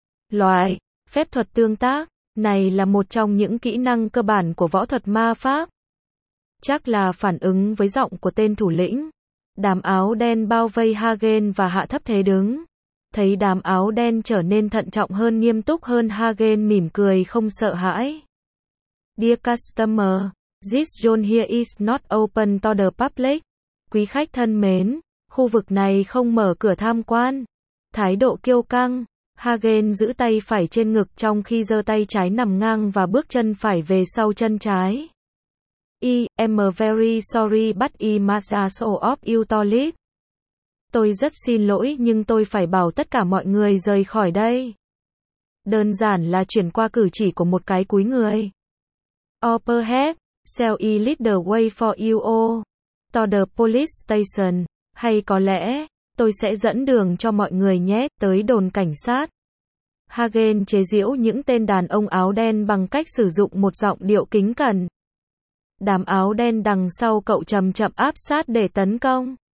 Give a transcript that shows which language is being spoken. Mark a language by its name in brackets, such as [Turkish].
[Vietnamese] Loại, phép thuật tương tác. Này là một trong những kỹ năng cơ bản của võ thuật ma pháp. Chắc là phản ứng với giọng của tên thủ lĩnh. Đám áo đen bao vây Hagen và hạ thấp thế đứng. Thấy đám áo đen trở nên thận trọng hơn, nghiêm túc hơn, Hagen mỉm cười không sợ hãi. [English] Dear customer, this zone here is not open to the public. [Vietnamese] Quý khách thân mến, khu vực này không mở cửa tham quan. Thái độ kiêu căng. Hagen giữ tay phải trên ngực trong khi giơ tay trái nằm ngang và bước chân phải về sau chân trái. [English] I am very sorry but I must ask all of you to leave. [Vietnamese] Tôi rất xin lỗi nhưng tôi phải bảo tất cả mọi người rời khỏi đây. Đơn giản là chuyển qua cử chỉ của một cái cúi người. [English] Or perhaps, shall I lead the way for you all to the police station? [Vietnamese] Hay có lẽ, tôi sẽ dẫn đường cho mọi người nhé, tới đồn cảnh sát. Hagen chế giễu những tên đàn ông áo đen bằng cách sử dụng một giọng điệu kính cẩn. Đám áo đen đằng sau cậu chậm chậm áp sát để tấn công.